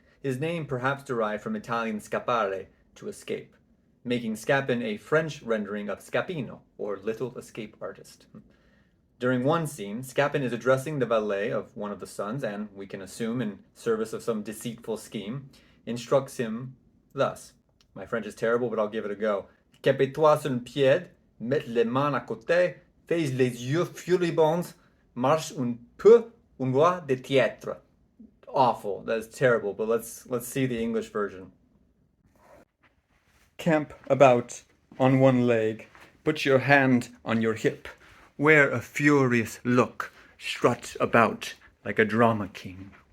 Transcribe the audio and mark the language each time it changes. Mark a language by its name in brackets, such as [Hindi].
[English] His name perhaps derived from Italian scappare, to escape, making Scapin a French rendering of scapino, or little escape artist. During one scene, Scapin is addressing the valet of one of the sons and, we can assume in service of some deceitful scheme, instructs him thus. My French is terrible, but I'll give it a go. [French] Capet-toi sur un pied, mets les mains à côté, fais les yeux furibonds, marche un peu, un roi de théâtre. [English] Awful. That's terrible, but let's see the English version. Camp about on one leg, put your hand on your hip, wear a furious look, strut about like a drama king.